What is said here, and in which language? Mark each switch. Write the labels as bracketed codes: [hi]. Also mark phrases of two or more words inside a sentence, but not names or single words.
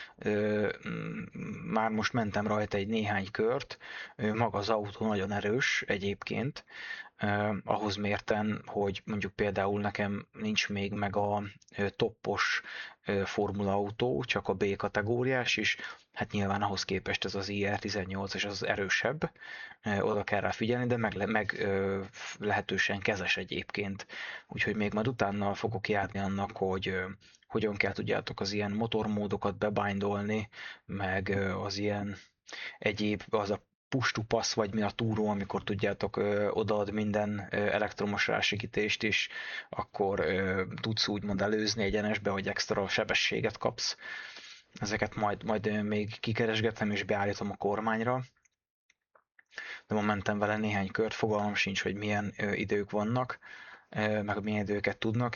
[hu] Már most mentem rajta egy néhány kört, maga az autó nagyon erős egyébként, ahhoz mérten, hogy mondjuk például nekem nincs még meg a toppos formula autó, csak a B kategóriás is, hát nyilván ahhoz képest ez az IR18 és az erősebb, oda kell rá figyelni, de meg lehetősen kezes egyébként. Úgyhogy még majd utána fogok járni annak, hogy hogyan kell tudjátok az ilyen motormódokat bebindolni, meg az ilyen egyéb, az a [en] push to pass, [hu] vagy mi a túró, amikor tudjátok, odaad minden elektromos rásegítést is, akkor tudsz úgymond előzni egyenesbe, hogy extra sebességet kapsz. Ezeket majd még kikeresgetem és beállítom a kormányra. De ma mentem vele néhány kört, fogalmam sincs, hogy milyen idők vannak, meg milyen időket tudnak,